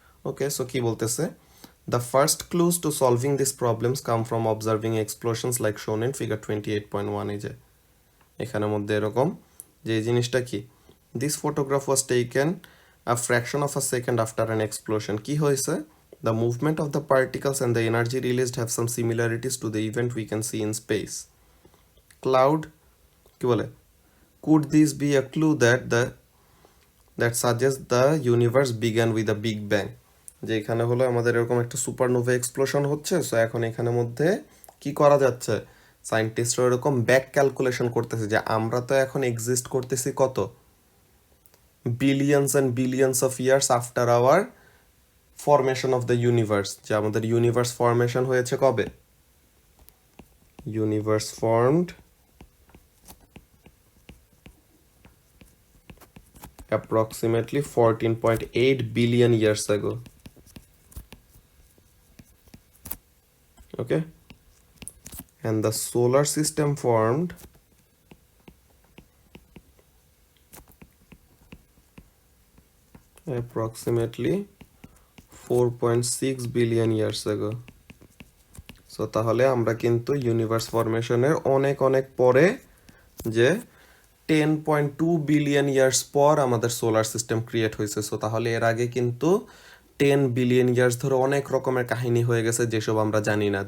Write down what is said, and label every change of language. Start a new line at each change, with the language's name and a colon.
English: okay, so
Bangla: কি বলতেছে,
English: The first clues to solving this problems come from observing explosions like shown in figure 28.1।
Bangla: এই যে এখানের মধ্যে এরকম যে এই জিনিসটা কি,
English: This photograph was taken a fraction of a second after an explosion.
Bangla: কি হয়েছে,
English: the movement of the particles and the energy released have some similarities to the event we can see in space. Cloud,
Bangla: কি বলে,
English: could this be a clue that suggests the universe began with a big bang?
Bangla: যে এখানে হলো আমাদের এরকম একটা supernova explosion হচ্ছে। So এখন এখানের মধ্যে কি করা যাচ্ছে, সায়েন্টিস্টরা এরকম ব্যাক ক্যালকুলেশন করতেছে যে আমরা তো এখন এক্সিস্ট করতেছি
English: কত billions and billions of years after our formation of the universe,
Bangla: যে আমাদের ইউনিভার্স ফরমেশন হয়েছে কবে?
English: Universe formed approximately 14.8 billion years ago. Okay, and the solar system formed approximately 4.6 billion years ago.
Bangla: So তাহলে আমরা কিন্তু universe ফরমেশনের অনেক অনেক পরে, যে 10.2 বিলিয়ন ইয়ার্স পর আমাদের সোলার সিস্টেম ক্রিয়েট হয়েছে। সো তাহলে এর আগে কিন্তু 10 বিলিয়ন ইয়ার্স ধরে অনেক রকমের কাহিনী হয়ে গেছে যেসব আমরা জানি না।